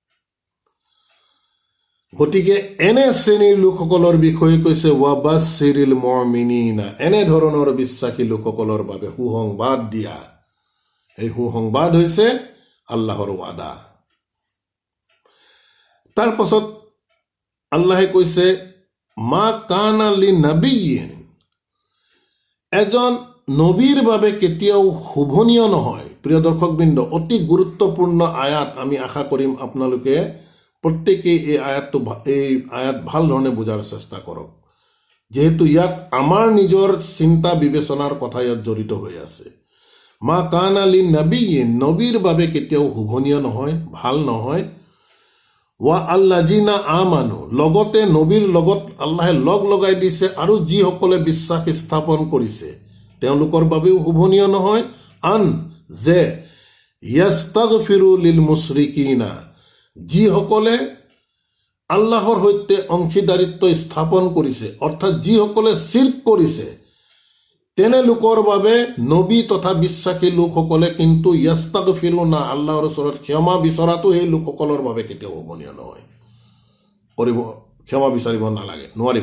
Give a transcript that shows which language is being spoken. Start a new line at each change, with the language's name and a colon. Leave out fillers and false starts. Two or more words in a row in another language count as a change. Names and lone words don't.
Assamese: গতিকে এনে শ্ৰেণীৰ লোকসকলৰ বিষয়ে কৈছে
Arabic: وبشر المؤمنين,
Assamese: এনেধৰণৰ বিশ্বাসী লোকসকলৰ বাবে সুসংবাদ দিয়া। এই সুসংবাদ হৈছে আল্লাহৰ ৱাদা। তাৰ পাছত আল্লাহে কৈছে
Arabic: ما كان لنبي,
Assamese: এজন নবীৰ বাবে কেতিয়াও শোভনীয় নহয়। প্ৰিয় দৰ্শকবৃন্দ, অতি গুৰুত্বপূৰ্ণ আয়াত। আমি আশা কৰিম আপোনালোকে প্ৰত্যেকেই এই আয়াত ভাল ধৰণে বুজাৰ চেষ্টা কৰক, যিহেতু ইয়াত আমাৰ নিজৰ চিন্তা বিবেচনাৰ কথা ইয়াত জড়িত হৈ আছে।
Arabic: ما كان لنبي,
Assamese: নবীৰ বাবে কেতিয়াও শুভনীয় নহয়, ভাল নহয়।
Arabic: والذين آمنوا,
Assamese: লগতে নবীৰ লগত আল্লাহে লগ লগাই দিছে আৰু যিসকলে বিশ্বাস স্থাপন কৰিছে তেওঁলোকৰ বাবেও শুভনীয় নহয়।
Arabic: أن يستغفروا للمشركين,
Assamese: যিসকলে আল্লাহৰ সৈতে অংশীদাৰিত্ব স্থাপন কৰিছে, অৰ্থাৎ যিসকলে শিৰ্ক কৰিছে, তেনে লোকৰ বাবে নবী তথা বিশ্বাসী লোকসকলে কিন্তু ইয়াস্তাগফিৰুনা, আল্লাহৰ ওচৰত ক্ষমা বিচৰাটো সেই লোকসকলৰ বাবে কেতিয়াও শুভনীয় নহয়, কৰিব, ক্ষমা বিচাৰিব নালাগে, নোৱাৰিব।